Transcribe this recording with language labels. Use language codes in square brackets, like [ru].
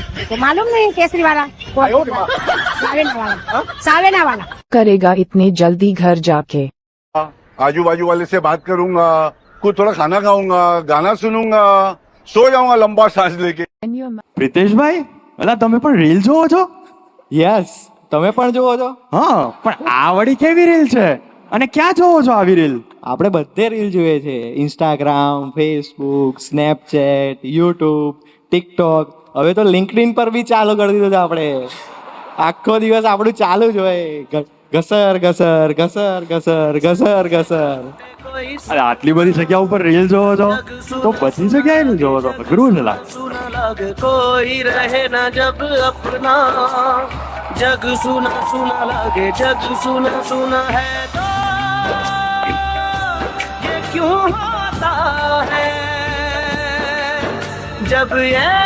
[hi] तो मालूम नहीं केसरी वाला. सावेना वाला. सावेना वाला. करेगा इतनी जल्दी घर जाके? आजू बाजू वाले से बात करूंगा, कुछ थोड़ा खाना खाऊंगा, गाना सुनूंगा, सो जाऊंगा लंबा सांस लेके. [gu] પ્રિતેશભાઈ, અલા તમે પણ રીલ જોવો છો? યસ, તમે પણ જુઓ છો? હા, પણ આ વળી કેવી રીલ છે અને ક્યાં જોવો છો આવી રીલ? આપણે બધે રીલ જોઈએ છે. Instagram, Facebook, Snapchat, YouTube, TikTok, હવે તો લિંક્ડઇન પર બી ચાલુ કરી દીધું છે આપણે. આખો દિવસ આપણું ચાલુ જ હોય. ઘસર ઘસર ઘસર ઘસર ઘસર ઘસર. અરે આટલી બધી જગ્યા ઉપર રીલ જોવો છો તો બધી જગ્યાએ રીલ જોવો છો? અઘરું છે લાગે. [hi] सुना लगे कोई रहे ना जब अपना, जग सुना सुना लगे, जग सुना सुना है तो ये क्यों होता है जब ये